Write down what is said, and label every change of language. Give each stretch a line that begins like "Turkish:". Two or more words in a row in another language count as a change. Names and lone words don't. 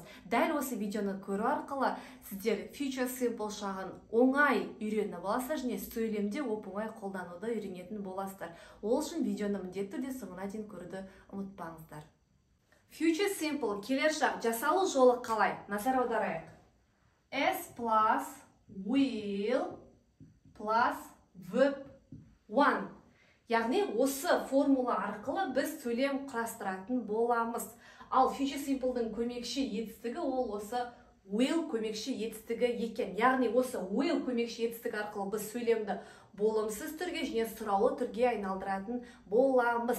Kazakh: Дәл осы видеоны көру арқылы сіздер
English: Future Simple
Kazakh: шағын оңай үйреніп аласыздар және сөйлемде оп-оңай қолдануды үйренетін боласыздар. Ол үшін видеоны міндетті түрде соңына дейін көруді ұмытпаңыздар.
English: Future Simple
Kazakh: келер шақ жасалу жолы қалай? Назар аударайық.
English: S plus will plus verb one.
Kazakh: Яғни осы формула арқылы біз сөйлем құрастыратын боламыз. Ал
English: Future Simple'дың
Kazakh: көмекші етістігі ол осы will көмекші етістігі екен. Яғни осы will көмекші етістігі арқылы біз сөйлемді болымсыз түрге және сұраулы түрге айналдыратын боламыз.